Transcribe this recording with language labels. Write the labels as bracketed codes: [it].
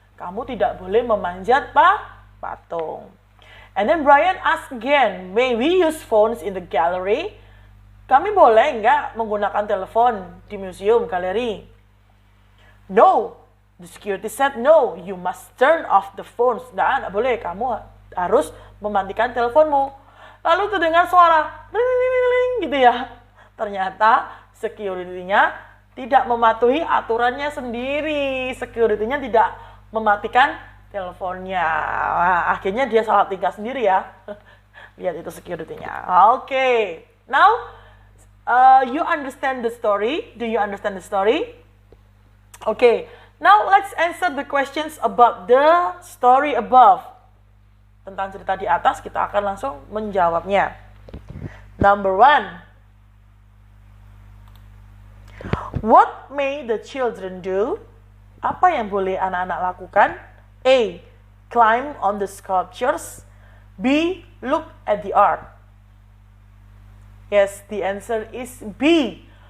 [id] Kamu tidak boleh memanjat patung. [en] And then Brian asked again, may we use phones in the gallery? [id] Kami boleh nggak menggunakan telepon di museum, galeri? [en] No, the security said no, you must turn off the phones. [id] Nggak boleh, kamu harus mematikan teleponmu. Lalu terdengar suara, ring, gitu ya. Ternyata security-nya tidak mematuhi aturannya sendiri. Security-nya tidak mematikan teleponnya. Nah, akhirnya dia salah tingkah sendiri ya. Lihat itu security-nya. Oke. [en] Now, you understand the story? Do you understand the story? Okay. Now, let's answer the questions about the story above. [id] Tentang cerita di atas, kita akan langsung menjawabnya. [en] Number 1. What may the children do? [id] Apa yang boleh anak-anak lakukan? [en] A. Climb on the sculptures. B. Look at the art. Yes, the answer is B.